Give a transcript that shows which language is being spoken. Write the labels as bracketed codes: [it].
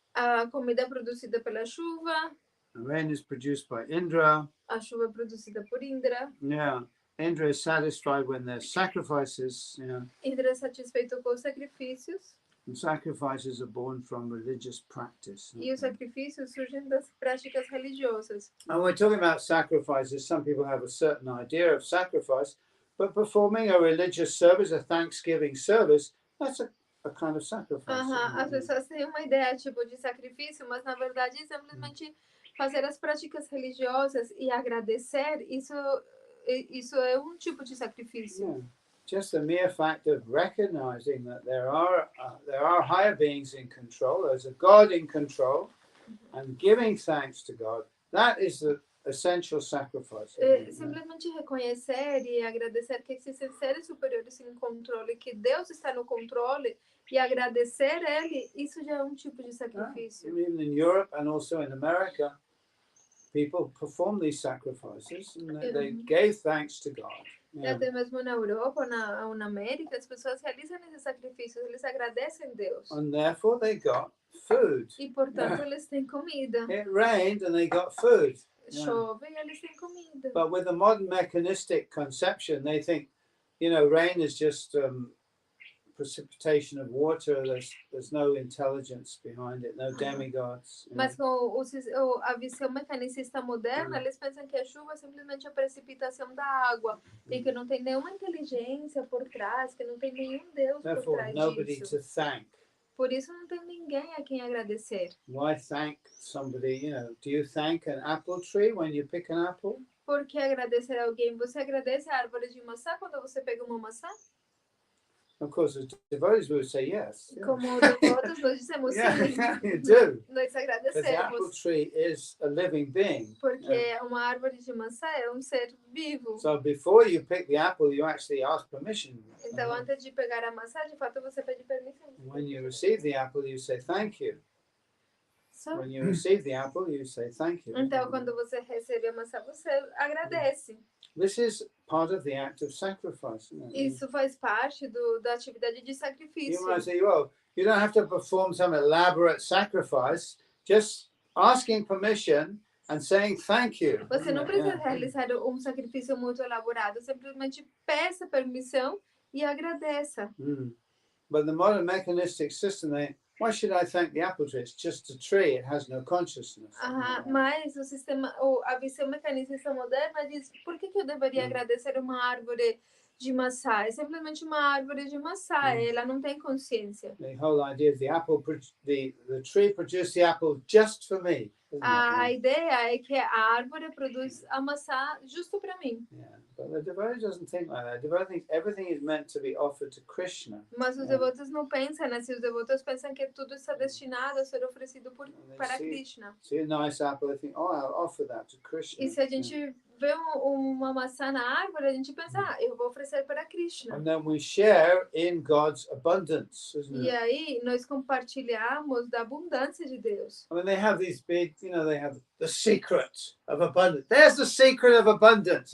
[pt] A comida é produzida pela chuva. [en] The rain is produced by Indra. [pt] A chuva é produzida por Indra. [en] Yeah. Indra is satisfied when there's sacrifices. Yeah. [pt] Indra é satisfeito com os sacrifícios. [en] And sacrifices are born from religious practice. [pt] E os sacrifícios surgem das práticas religiosas. [en] And we're talking about sacrifices. Some people have a certain idea of sacrifice, but performing a religious service, a Thanksgiving service, that's a kind of sacrifice. [pt] As pessoas têm uma ideia tipo de sacrifício, mas na verdade simplesmente fazer as práticas religiosas e agradecer, isso é um tipo de sacrifício. [en] Yeah. Just the mere fact of recognizing that there are higher beings in control, there's a God in control, and giving thanks to God, that is the essential sacrifice. [pt] Simplesmente reconhecer e agradecer que existem seres superiores em controle, que Deus está no controle, e agradecer Ele, isso já é um tipo de sacrifício. [en] Even in Europe and also in America, people perform these sacrifices and they gave thanks to God. Yeah. [pt] Até mesmo na Europa, na América, as pessoas realizam esses sacrifícios, eles agradecem a Deus. [en] And therefore they got food. [pt] E portanto eles têm comida. [en] It rained and they got food. [pt] Chove e eles têm comida. [en] But with the modern mechanistic conception, they think, you know, rain is just precipitation of water. There's no intelligence behind it, no demigods. [pt] Mas com a visão mecanicista moderna, eles pensam que a chuva é simplesmente a precipitação da água e que não tem nenhuma inteligência por trás, que não tem nenhum Deus por [en] Therefore, [pt] trás [en] nobody [pt] disso. [en] to thank. [pt] Por isso não tem ninguém a quem agradecer. [en] Why thank somebody? Do you thank an apple tree when you pick an apple? [pt] Por que agradecer a alguém? Você agradece a árvore de maçã quando você pega uma maçã? [en] Of course, as devotees would say yes. [pt] Como devotos, nós dizemos sim. [en] You do. [pt] Nós [en] Because the apple [pt] agradecemos. [en] tree is a living being. [pt] Porque uma árvore de maçã é um ser vivo. [en] So before you pick the apple, you actually ask permission. [pt] Então, antes de pegar a maçã, de fato, você pede permissão. [en] When you receive the apple, you say thank you. When you receive the apple, you say thank you. [pt] Então, quando você recebe a maçã, você agradece. [en] This is part of the act of sacrifice. [pt] Isso faz parte da atividade de sacrifício. [en] You might say, well, you don't have to perform some elaborate sacrifice. Just asking permission and saying thank you. [pt] Você não precisa realizar um sacrifício muito elaborado. Simplesmente peça permissão e agradeça. [en] But the modern mechanistic system, why should I thank the apple tree? It's just a tree. It has no consciousness. [pt] Mas o sistema, a visão mecanicista moderna diz: por que eu deveria agradecer uma árvore de maçã? É simplesmente uma árvore de maçã. Ela não tem consciência. [en] The whole idea of the tree produced the apple just for me. [pt] A ideia é que a árvore produz a maçã justo para mim. [en] Yeah, but the devotee doesn't think like that. The devotee thinks everything is meant to be offered to Krishna. [pt] Mas os devotos não pensam assim. Os devotos pensam que tudo está destinado a ser oferecido para Krishna. [en] See a nice apple, they think, oh, I'll offer that to Krishna. [pt] E se a gente vê uma maçã na árvore, a gente pensa, eu vou oferecer para Krishna. [en] And then we share in God's abundance, isn't it? [pt] E aí nós compartilhamos da abundância de Deus. [en] I mean, they have these big, they have the secret of abundance. There's the secret of abundance.